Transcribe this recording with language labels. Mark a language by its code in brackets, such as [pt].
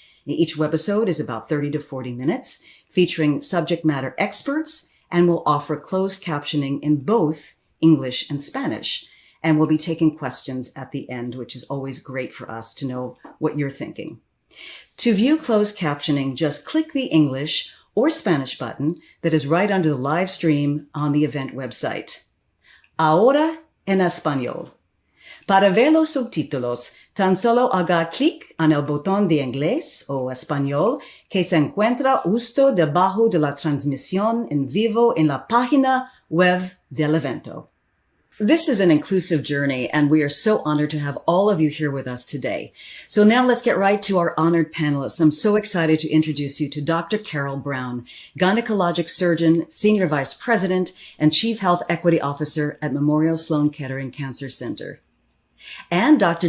[en] Each webisode is about 30 to 40 minutes, featuring subject matter experts, and will offer closed captioning in both English and Spanish. And we'll be taking questions at the end, which is always great for us to know what you're thinking. To view closed captioning, just click the English or Spanish button that is right under the live stream on the event website. [es] Ahora en español. Para ver los subtítulos, tan solo haga clic en el botón de inglés o español que se encuentra justo debajo de la transmisión en vivo en la página web del evento. [en] This is an inclusive journey, and we are so honored to have all of you here with us today. So now let's get right to our honored panelists. I'm so excited to introduce you to Dr. Carol Brown, gynecologic surgeon, senior vice president, and chief health equity officer at Memorial Sloan Kettering Cancer Center. And Dr.